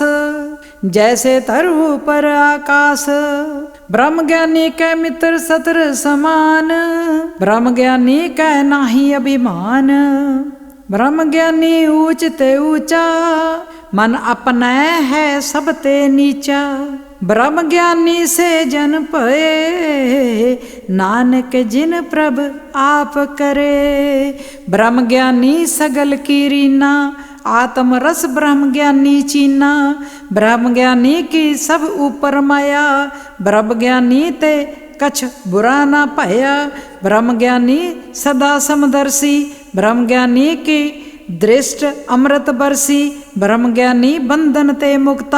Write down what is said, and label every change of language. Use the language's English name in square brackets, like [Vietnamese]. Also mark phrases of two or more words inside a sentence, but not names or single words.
[Punjabi] ਜੈਸੇ ਤਰੁ ਪਰ ਆਕਾਸ਼, ਬ੍ਰਹਮ ਗਿਆਨੀ ਕੈ ਮਿਤ੍ਰ ਸਤ੍ਰ ਸਮਾਨ। ਬ੍ਰਹਮ ਗਿਆਨੀ ਕੈ ਨਾਹੀ ਅਭਿਮਾਨ, ਬ੍ਰਹਮ ਗਿਆਨੀ ਊਚ ਤੇ ਊਚਾ। ਮਨ ਅਪਨਾ ਹੈ ਸਭ ਤੇ ਨੀਚਾ, ਬ੍ਰਹਮ ਗਿਆਨੀ ਸੇ ਜਨ ਪਏ। ਨਾਨਕ ਜਿਨ ਪ੍ਰਭ ਆਪ ਕਰੇ, ਬ੍ਰਹਮ ਗਿਆਨੀ ਸਗਲ ਕੀ ਰੀਨਾ। ਆਤਮ ਰਸ ਬ੍ਰਹਮ ਗਿਆਨੀ ਚੀਨਾ, ਬ੍ਰਹਮ ਗਿਆਨੀ ਕੀ ਸਭ ਊਪਰ ਮਾਇਆ। ਬ੍ਰਹਮ ਗਿਆਨੀ ਤੇ ਕਛੁ ਬੁਰਾ ਨਾ ਪਾਇਆ, ਬ੍ਰਹਮ ਗਿਆਨੀ ਸਦਾ ਸਮਦਰਸੀ। ਬ੍ਰਹਮ ਗਿਆਨੀ ਕੀ ਦ੍ਰਿਸਟਿ ਅੰਮ੍ਰਿਤ ਬਰਸੀ, ਬ੍ਰਹਮ ਗਿਆਨੀ ਬੰਧਨ ਤੇ ਮੁਕਤਾ।